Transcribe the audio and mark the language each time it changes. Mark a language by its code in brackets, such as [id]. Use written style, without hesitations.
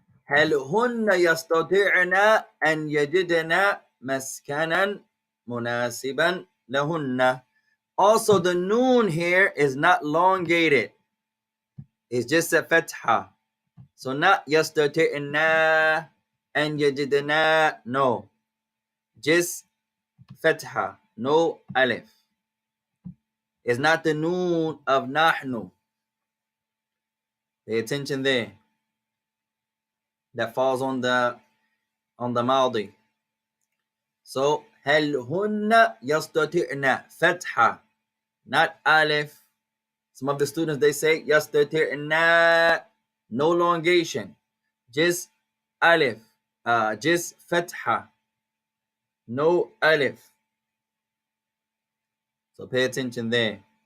[ar] هل هن يستطيعن أن يجدن مسكنا مناسبا لهن. [en] Also, the noon here is not elongated. It's just a fatha. So not yastati'na and yajidna. No. Just fatha. No alif. It's not the noon of nahnu. Pay attention there. That falls on the maldi. So [ar] هل هن يستطيعن fatha. [en] Not alif. Some of the students, they say yastati'na, no elongation, just alif, just fatha, no alif. So pay attention there.